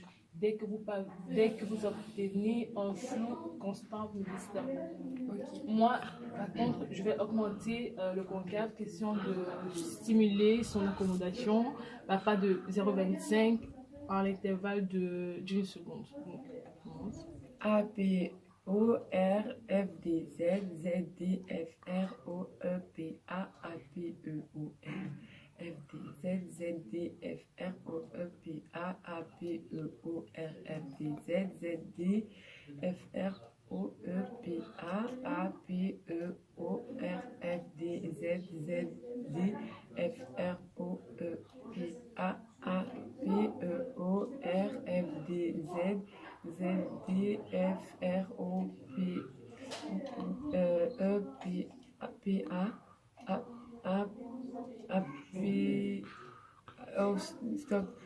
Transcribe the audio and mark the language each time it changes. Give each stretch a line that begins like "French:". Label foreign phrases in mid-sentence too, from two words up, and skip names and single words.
French: Dès que vous obtenez un flou constant, vous me dites stop. Okay. Moi, par contre, je vais augmenter le concave, question de stimuler son accommodation, pas de 0,25 en l'intervalle d'une seconde. Donc, A, P, O, R, F, D, Z, Z, D, F, R, O, E, P, A, P, E, O, R. F, D, Z, Z, D, F, R, O, E, P, A, P, E, O, R, F, D, Z, Z, D, F, R, O, E, P, A, P, E, O, R, F, D, Z, Z, D, F, R, O, E, P, A, P, E, O, R, F, D, Z, Z, D, F, R, O, P, E, P, A, P, oh, stop.